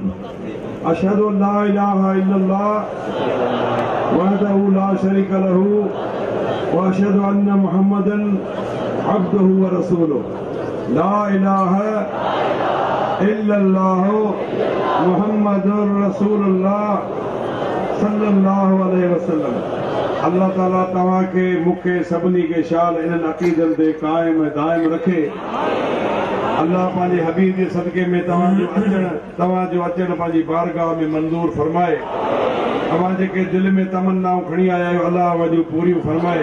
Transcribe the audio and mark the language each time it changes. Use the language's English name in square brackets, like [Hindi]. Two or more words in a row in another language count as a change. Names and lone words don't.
[Arabic] أشهد أن لا إله إلا الله وحده لا شريك له وأشهد أن محمدا عبده ورسوله. لا إله إلا الله محمد رسول الله صلى الله عليه وسلم. [Sindhi] अल्लाह ताला तव्हांखे मूंखे सभिनी खे शाल इन्हनि अक़ीदनि ते क़ाइम दाइम रखे। अल्लाह पंहिंजे हबीब जे सदके में तव्हांजो अचणु पंहिंजी बारगाह में मंज़ूर फरमाए। तव्हां जेके दिल में तमन्नाऊं खणी आया आहियो अल्लाह वजूं पूरियूं फरमाए।